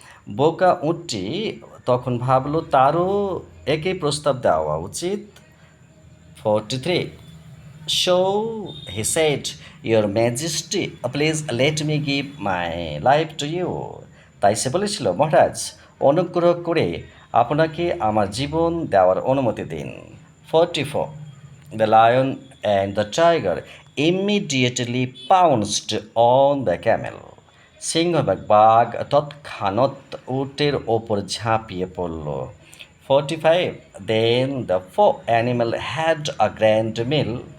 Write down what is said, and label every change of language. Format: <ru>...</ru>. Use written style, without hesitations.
<bn>বোকা উটটি তখন ভাবলো তারও একই প্রস্তাব দেওয়া উচিত।</bn> <en>43. So he said, Your Majesty, please let me give my life to you.</en> <bn>তাই সে বলেছিল, মহারাজ, অনুগ্রহ করে আপনাকে আমার জীবন দেওয়ার অনুমতি দিন।</bn> <en>44. The lion and the tiger immediately pounced on the camel.</en> <bn>সিংহ এবং বাঘ তৎক্ষণাৎ উটের ওপর ঝাঁপিয়ে পড়ল।</bn> <en>45. Then the four animal had a grand meal.</en>